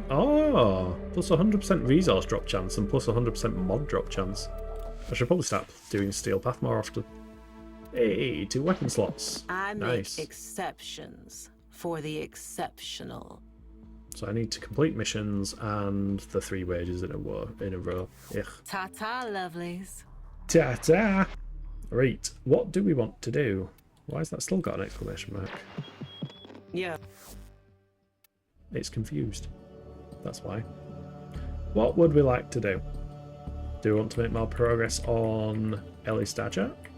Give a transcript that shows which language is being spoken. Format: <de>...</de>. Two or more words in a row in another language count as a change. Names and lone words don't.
<en>Oh, plus 100% resource drop chance and plus 100% mod drop chance. I should probably start doing Steel Path more often. Hey, 2 weapon slots. I nice. make exceptions for the exceptional. So I need to complete missions and the 3 wages in a row. Ugh. Ta-ta, lovelies. Ta-ta! Right, what do we want to do? Why has that still got an exclamation mark? Yeah. It's confused. That's why. What would we like to do? Do we want to make more progress on Ellie Stager?</en>